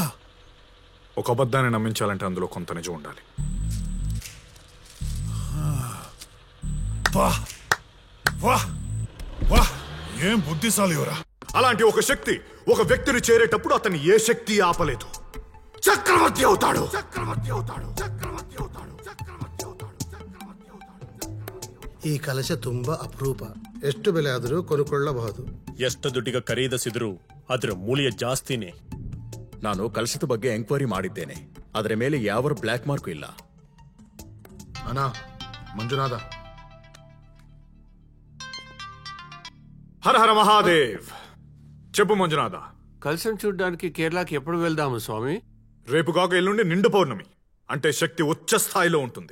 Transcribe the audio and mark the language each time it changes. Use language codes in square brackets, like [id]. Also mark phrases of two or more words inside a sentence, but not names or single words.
[te] ఒక అబద్ధాన్ని నమ్మించాలంటే అందులో కొంత నిజం ఉండాలి. వా వా వా ఏం బుద్ధిశాలి ఎవరా? అలాంటి ఒక శక్తి ఒక వ్యక్తిని చేరేటప్పుడు అతన్ని ఏ శక్తి ఆపలేదు. చక్రవర్తి అవుతాడు. [kn] ಈ ಕಲಶ ತುಂಬಾ ಅಪರೂಪ. ಎಷ್ಟು ಬೆಲೆ ಆದರೂ ಕೊಂಡುಕೊಳ್ಳಬಹುದು. ಎಷ್ಟು ದುಡ್ಡಿಗೆ ಖರೀದಿಸಿದ್ರು ಅದರ ಮೂಲ್ಯ ಜಾಸ್ತಿನೇ. ನಾನು ಕಲಶದ ಬಗ್ಗೆ ಎಂಕ್ವೈರಿ ಮಾಡಿದ್ದೇನೆ. ಅದರ ಮೇಲೆ ಯಾವ [en] black mark [kn] ಇಲ್ಲ. [te] అన్నా మంజునాథ. హర హర మహాదేవ్. చెప్పు మంజునాథ. కలశం చూడ్డానికి కేరళకి ఎప్పుడు వెళ్దాము స్వామి? రేపు కాక ఎల్లుండి నిండు పౌర్ణమి, అంటే శక్తి ఉచ్చ స్థాయిలో ఉంటుంది.